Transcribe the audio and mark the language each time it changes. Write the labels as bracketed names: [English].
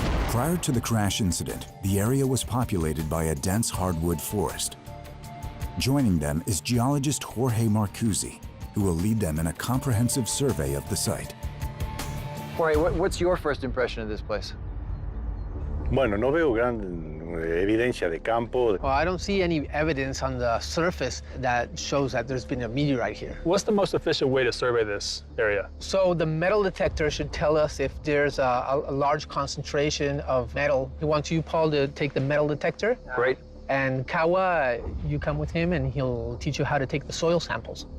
[English] Prior to the crash incident, the area was populated by a dense hardwood forest. Joining them is geologist Jorge Marcuzzi, who will lead them in a comprehensive survey of the site. Jorge, what's your first impression of this place? [Spanish] Bueno, no veo gran evidencia de campo. [English] Well, I don't see any evidence on the surface that shows that there's been a meteorite here. What's the most efficient way to survey this area? So the metal detector should tell us if there's a large concentration of metal. We want you, Paul, to take the metal detector. Great. And Kawa, you come with him and he'll teach you how to take the soil samples.